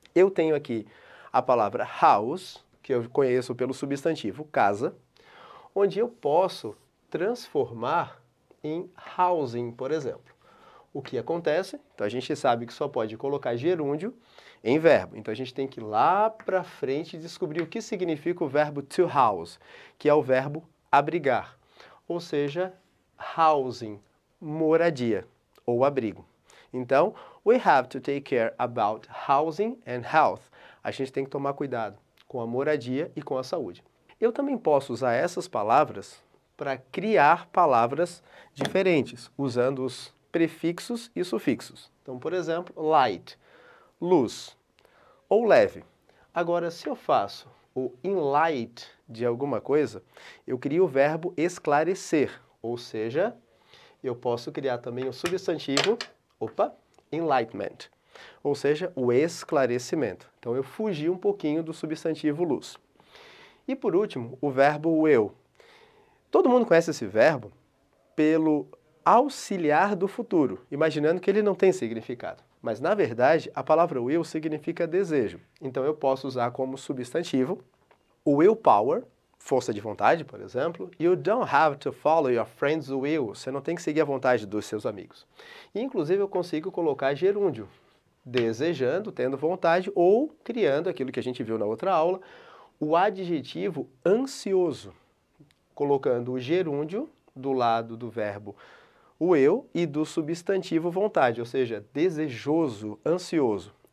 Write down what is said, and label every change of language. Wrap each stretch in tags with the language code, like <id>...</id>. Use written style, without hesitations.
<pt>Eu tenho aqui a palavra house, que eu conheço pelo substantivo casa, onde eu posso transformar em housing, por exemplo. O que acontece? Então a gente sabe que só pode colocar gerúndio em verbo. Então a gente tem que ir lá para frente e descobrir o que significa o verbo to house, que é o verbo abrigar. Ou seja, housing, moradia ou abrigo.</pt> <en>Então, we have to take care about housing and health.</en> <pt>A gente tem que tomar cuidado com a moradia e com a saúde. Eu também posso usar essas palavras para criar palavras diferentes, usando os prefixos e sufixos. Então, por exemplo, light, luz, ou leve. Agora, se eu faço o in light de alguma coisa, eu crio o verbo esclarecer, ou seja, eu posso criar também o substantivo, enlightenment, ou seja, o esclarecimento. Então, eu fugi um pouquinho do substantivo luz. E, por último, o verbo will. Todo mundo conhece esse verbo pelo auxiliar do futuro, imaginando que ele não tem significado. Mas, na verdade, a palavra will significa desejo. Então, eu posso usar como substantivo o willpower, força de vontade, por exemplo.</pt> <en>You don't have to follow your friend's will.</en> <pt>Você não tem que seguir a vontade dos seus amigos. E, inclusive, eu consigo colocar gerúndio, desejando, tendo vontade, ou criando aquilo que a gente viu na outra aula, o adjetivo ansioso, colocando o gerúndio do lado do verbo o eu e do substantivo vontade, ou seja, desejoso, ansioso.</pt>